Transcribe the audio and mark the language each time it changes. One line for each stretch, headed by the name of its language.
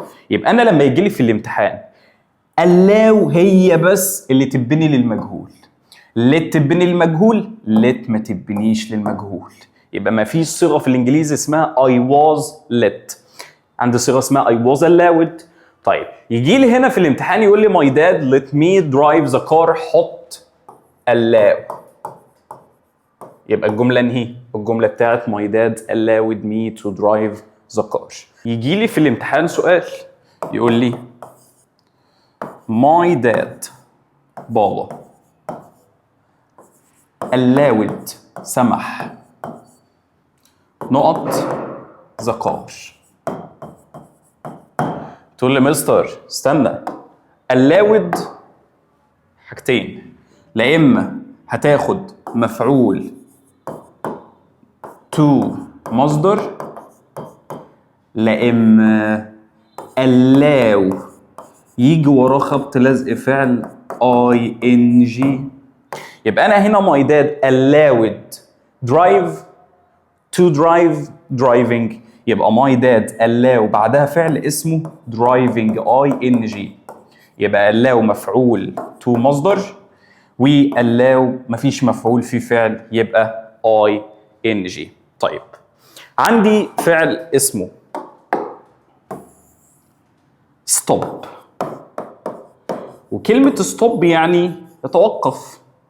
Arabic: يبقى انا لما يجي لي في الامتحان allow هي بس اللي تبني للمجهول، let تبني للمجهول، let ما تبنيش للمجهول. يبقى ما فيش صيغه في الانجليزي اسمها
English: I was let.
Arabic: عندي صيغه اسمها
English: I was allowed.
Arabic: طيب يجي لي هنا في الامتحان يقول لي
English: my dad let me drive the car،
Arabic: حط allow. يبقى الجمله انهي؟ الجمله بتاعت
English: my dad allowed me to drive the car.
Arabic: يجي لي في الامتحان سؤال يقول لي my dad بابا allowed سمح نقط the car. تقول لي مستر استنى، allowed حاجتين، لا اما هتاخد مفعول to مصدر، لا اما allow يجي وراه خبط لزق فعل ing. يبقى انا هنا
English: my dad allowed drive to drive driving، يبقى my dad allow
Arabic: بعدها فعل اسمه
English: driving ing.
Arabic: يبقى allow مفعول to مصدر، و allow مفيش مفعول فيه فعل يبقى ing. طيب عندي فعل اسمه stop، وكلمة stop يعني يتوقف.